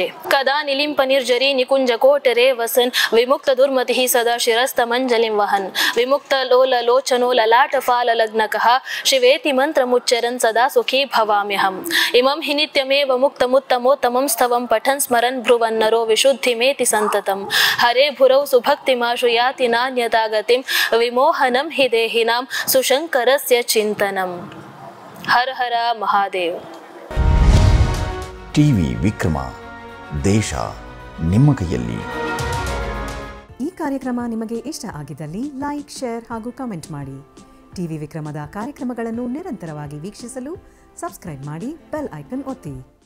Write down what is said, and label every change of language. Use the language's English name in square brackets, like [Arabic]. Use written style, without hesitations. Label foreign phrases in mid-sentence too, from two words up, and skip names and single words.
[Sanskrit] ಕದಾ ನಿಲಿಂಪ ನಿರ್ಜರಿ ನಿಕುಂಜ ಕೋಟರೆ ವಸನ್ ವಿಮುಕ್ತ ದುರ್ಮತಿ ಸದಾ ಶಿರಸ್ತಮಂಜಲಿಂ ವಹನ್ ವಿಮುಕ್ತ ಲೋಲ ಲೋಚನೋ ಲಲಾಟ ಫಾಲ ಲಗ್ನಕಃ ಶಿವೇತಿ ಮಂತ್ರ ಮುಚ್ಚರನ್ ಸದಾ ಸುಖೀ ಭವಾಮ್ಯಹಂ. ಇಮಂ ಹಿ ನಿತ್ಯಮೇವ ಮುಕ್ತಮುತ್ತಮೋತ್ತಮಂ ಸ್ತವಂ ಪಠನ್ ಸ್ಮರನ್ ಭ್ರುವನ್ನರೋ ವಿಶುದ್ಧಿಮೇತಿ ಸಂತತಂ. ಹರೇ ಭುರೌ ಸುಭಕ್ತಿಮಾಶು ಯಾತಿ ನಾನ್ಯತಾಗತಿಂ ವಿಮೋಹನಂ ಹಿ ದೇಹಿನಾಂ ಸುಶಂಕರಸ್ಯ ಚಿಂತನಂ. ಹರ ಹರ ಮಹಾದೇವ್. [Kannada] ಟಿವಿ ವಿಕ್ರಮ, ದೇಶ ನಿಮ್ಮ ಕೈಯಲ್ಲಿ. ಈ ಕಾರ್ಯಕ್ರಮ ನಿಮಗೆ ಇಷ್ಟ ಆಗಿದ್ದಲ್ಲಿ ಲೈಕ್, ಶೇರ್ ಹಾಗೂ ಕಮೆಂಟ್ ಮಾಡಿ. ಟಿವಿ ವಿಕ್ರಮದ ಕಾರ್ಯಕ್ರಮಗಳನ್ನು ನಿರಂತರವಾಗಿ ವೀಕ್ಷಿಸಲು ಸಬ್ಸ್ಕ್ರೈಬ್ ಮಾಡಿ, [English] bell icon [Kannada] ಒತ್ತಿ.